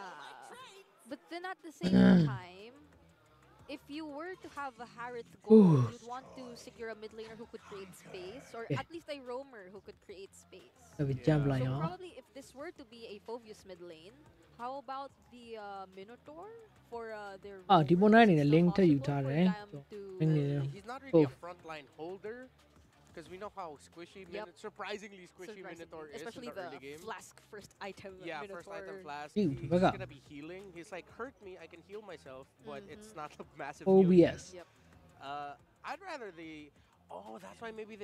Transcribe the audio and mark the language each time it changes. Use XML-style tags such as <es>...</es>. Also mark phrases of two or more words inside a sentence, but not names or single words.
<en>But then at the same time, if you were to have a Harith gold, you'd want to secure a mid laner who could create space, or at least a roamer who could create space. So probably if this were to be a Phoveus mid lane, how about the Minotaur for their...</en> <my>ဒီပေါ်နိုင်နေတဲ့ link ထည့်ယူထားတယ်</my> <en>He's not really a frontline holder, because we know how squishy, surprisingly squishy Minotaur is in the early game. Flask first item Yeah, Minotaur. first item flask. He's going to be healing. He's like, hurt me, I can heal myself, but it's not a massive OBS. Yep. I'd rather the... Oh, that's why maybe the...</en>